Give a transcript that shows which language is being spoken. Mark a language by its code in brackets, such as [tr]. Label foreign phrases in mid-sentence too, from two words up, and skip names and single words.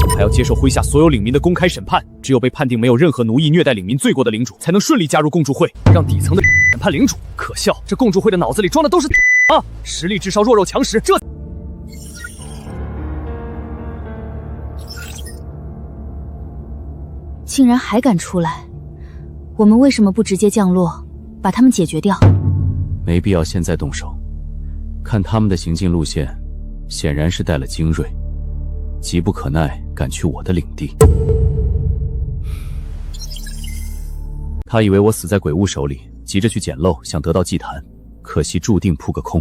[zh] 還要接受麾下所有領民的公開審判。只有被判定沒有任何奴役、虐待領民罪過的領主，才能順利加入共助會，讓底層的審判領主。可笑，這共助會的腦子裡裝的都是啊！實力至少弱肉強食，這竟然還敢出來！我們為什麼不直接降落，把他們解決掉？沒必要現在動手。看他們的行進路線，顯然是帶了精銳，急不可耐趕去我的領地。他以為我死在鬼物手裡，急着去撿漏，想得到祭壇，可惜注定撲個空。